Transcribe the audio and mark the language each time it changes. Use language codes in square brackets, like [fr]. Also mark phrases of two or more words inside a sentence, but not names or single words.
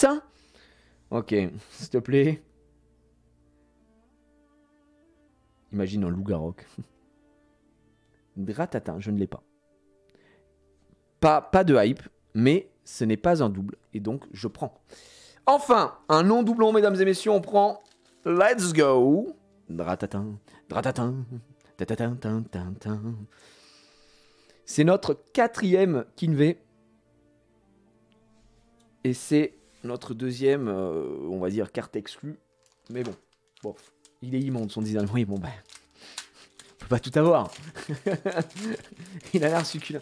[fr] Ok, s'il te plaît. Imagine un loup-garok. Dratatin, je ne l'ai pas. Pas de hype, mais ce n'est pas un double. Et donc, je prends. Enfin, un non-doublon, mesdames et messieurs, on prend. [en] Let's go. Dratatin, dratatin, tatatin, tatatin. [fr] C'est notre 4e Kinve. Et c'est notre 2e, on va dire, carte exclue. Mais bon, il est immonde son design. Oui, bon, ben, on peut pas tout avoir. Il a l'air succulent.